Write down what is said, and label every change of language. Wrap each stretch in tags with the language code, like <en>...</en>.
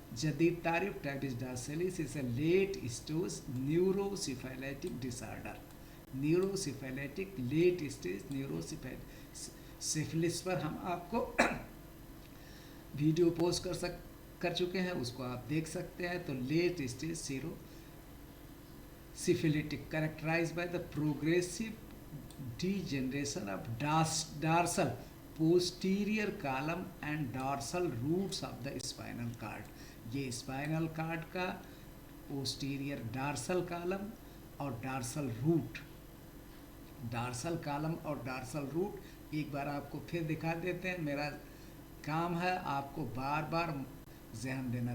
<hi>जदीद तारीफ</hi> <en>Tabes dorsalis is a late stage neurosyphilitic disorder.</en> <hi>न्यूरोसिफेलेटिक late stage syphilis पर हम आपको वीडियो पोस्ट कर चुके हैं, उसको आप देख सकते हैं।</hi> <en>तो late stage syphilitic characterised by the progressive degeneration of dorsal posterior column and dorsal roots of the spinal cord।</en> <hi>ये स्पाइनल कार्ड का पोस्टीरियर डार्सल कॉलम और डार्सल रूट, डार्सल कॉलम और डार्सल रूट एक बार आपको फिर दिखा देते हैं। मेरा काम है आपको बार बार ध्यान देना।</hi>